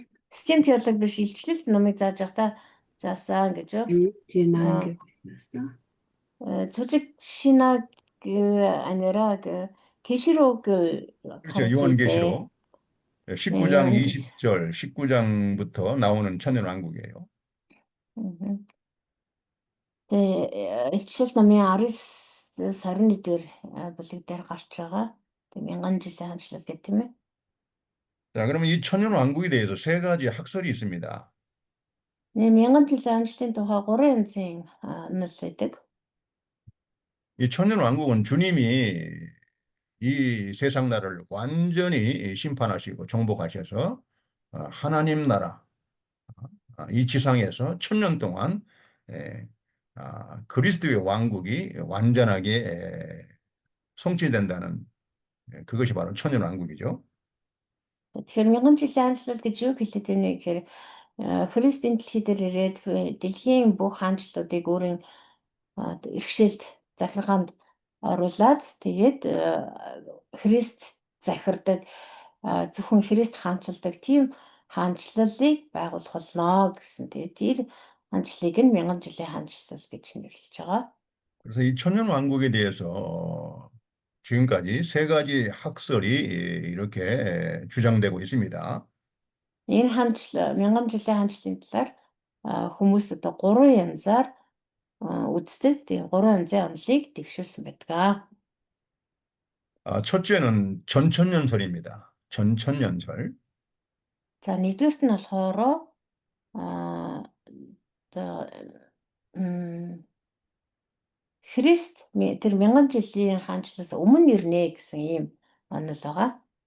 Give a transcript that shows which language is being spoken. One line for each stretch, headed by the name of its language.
Mongolian: Стив теолог биш илчлэлт номыг зааж байхдаа заасан гэж юу? Тийм 8 гэвч заасан.
Korean: 조직 신학 아니라 계시록 그렇죠. 요한계시록 19장 20절 19장부터 나오는 천년 왕국이에요.
Mongolian: илчлэл номын 19 сарын 1-р бүлэг дээр гарч байгаа. Тэг 1000 жилийн хаанчлал гэх тийм ээ.
Korean: 자, 그러면 이 천년 왕국에 대해서 세 가지 학설이 있습니다.
Mongolian: 1000 жилийн хаанчлалын тухай 3 янзын онол байдаг.
Korean: 이 천년 왕국은 주님이 이 세상 나라를 완전히 심판하시고 정복하셔서 하나님 나라 이 지상에서 천년 동안 그리스도의 왕국이 완전하게 성취된다는 그것이 바로 천년 왕국이죠.
Mongolian: Тэгэхээр 1000 жилийн хаанчлал гэж юу хэлээд байна гэхээр Христийн дэлхий дээр ирээд дэлхийн бүх хаанчлалуудыг өөрийн иргэшээлд захиргаанд оруулаад тэгээд Христ захирдаг зөвхөн Христ хаанчилдаг тийм хаанчлалыг байгуулах болно гэсэн. Тэгээд тэр хаанчлалыг нь 1000 жилийн хаанчлал гэж нэрлэж байгаа.
Korean: 그래서 이 천년 왕국에 대해서 지금까지 세 가지 학설이 이렇게 주장되고 있습니다.
Mongolian: Энэ 1000 жилийн хаанчлалын талаар хүмүүс одоо 3 янзаар үздэг. Тэгээ 3 янзын онолыг дэвшүүлсэн байдаг.
Korean: 첫째는 전천년설입니다. 전천년설.
Mongolian: За нэгдүгürt нь болохоор одоо Христ тэр 1000 жилийн хаанчлалаас өмнө ирнэ гэсэн ийм онол байгаа.